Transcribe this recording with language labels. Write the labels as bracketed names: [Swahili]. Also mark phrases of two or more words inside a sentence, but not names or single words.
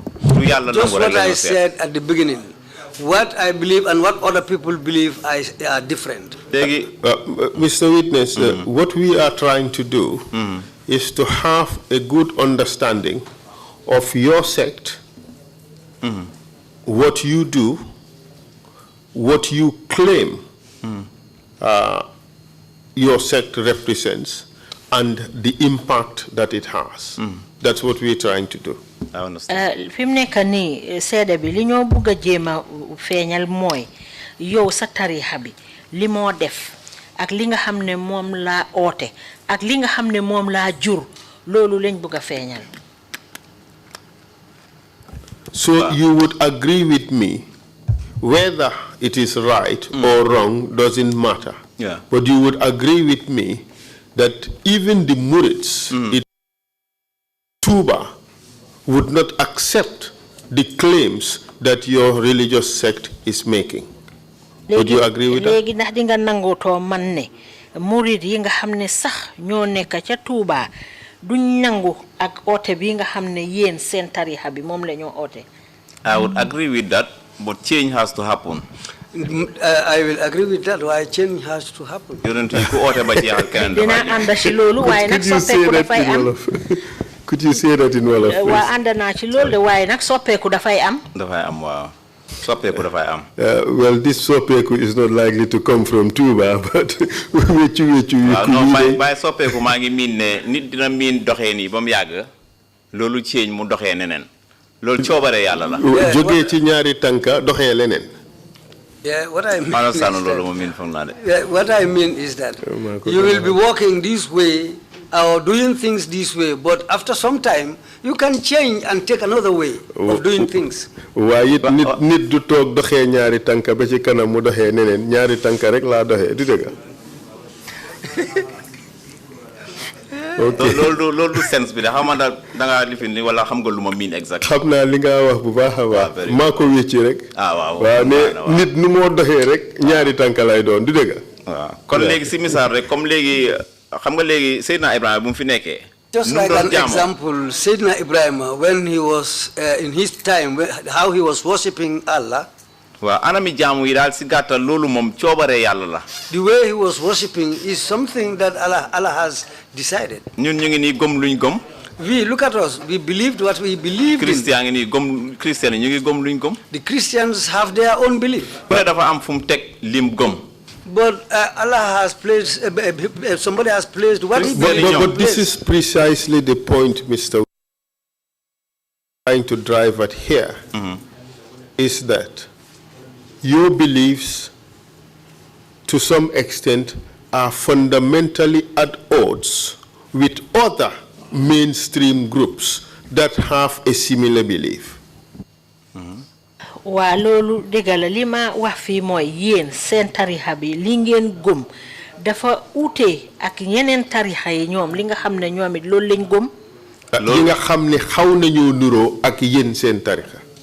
[Wolof] lu yàlla nangu [English] Just [Wolof] rek [English] what I said at the beginning. What I believe and what other people believe are different. Mr. Witness, what we are trying to do is to have a good understanding of your sect, what you do, what you claim your sect represents, and the impact that it has. That's what we're trying to do. I understand. [Wolof] Fi mu nekk nii seede bi li ñoo bugg a jéem a feeñal mooy yow sa tariixa bi li moo def ak li nga xam ne moom laa oote ak li nga xam ne moom laa jur loolu lañ bugg a feeñal. [English] So you would agree with me, whether it is right or wrong doesn't matter. Yeah. But you would agree with me that even the Murids in Tuba would not accept the claims that your religious sect is making. Would you agree with that? [Wolof] Léegi ndax di nga nangutoo man ne murid yi nga xam ne sax ñoo nekk ca Tuuba duñ nangu ak oote bi nga xam ne yéen seen tariixa bi moom la ñoo oote. [English] I would agree with that, but change has to happen. I will agree with that. Why change has to happen? [Wolof] Dina ànd ci loolu waaye nag soppeeku dafay am. [English] Could you say that in Wolof? [Wolof] Waa ànd naa ci loolu de waaye nag soppeeku dafay am. Dafay am waaw. Soppeeku dafay am. [English] Well, this soppeeku is not likely to come from Tuba, but wéccu [Wolof] no, by soppeeku maa ngi miin ne nit dina miin doxee nii ba mu yàgg loolu change mu doxee neneen loolu coobare yàlla la. Jógee ci ñaari tànka doxee leneen. [English] Yeah, what I mean is that you will be walking this way or doing things this way, but after some time you can change and take another way of doing things. [Wolof] Waaye it nit du toog doxee ñaari tànka ba ci kanam mu doxee neneen ñaari tànka rek laa doxee du dëgg. [English] Okay. [Wolof] Loolu sense bi da xam da nga lifin ni wala xam nga luma mean exact. Xam naa li nga wax bu baax a baax. Maa ko wécci rek. Waaw. Waaw ne nit nu moo doxee rek ñaari tànka lay doon du dëgg. Waaw kon léegi si misaal rek comme léegi xam nga léegi Seydina Ibrahima bu mu fi nekkee. [English] Just like an example, Sayyidina Ibrahim, when he was in his time, how he was worshipping Allah. [Wolof] waaw anami jaamu yi daal si gàttal loolu moom coobare yàlla la. [English] The way he was worshiping is something that Allah has decided. [Wolof] ñun ñu ngi nii gëm luñ gëm. [English] We look at us. We believed what we believed in. [Wolof] Christian ngi nii gëm Christian ñu ngi gëm luñ gëm. [English] The Christians have their own belief. [Wolof] ku ne dafa am fu mu teg lim gëm. [English] But Allah has placed, somebody has placed what he believes. But this is precisely the point, Mr. trying to drive at here, is that your beliefs, to some extent, are fundamentally at odds with other mainstream groups that have a similar belief. [Wolof] Wa lolu degala lima wax fi moy yeen sen tarixa bi li ngeen gum dafa outé ak ñeneen tarixa yi ñoom li nga xamné ñoomit loolu lañ gum li nga xamné xaw nañu nuro ak yeen sen tarixa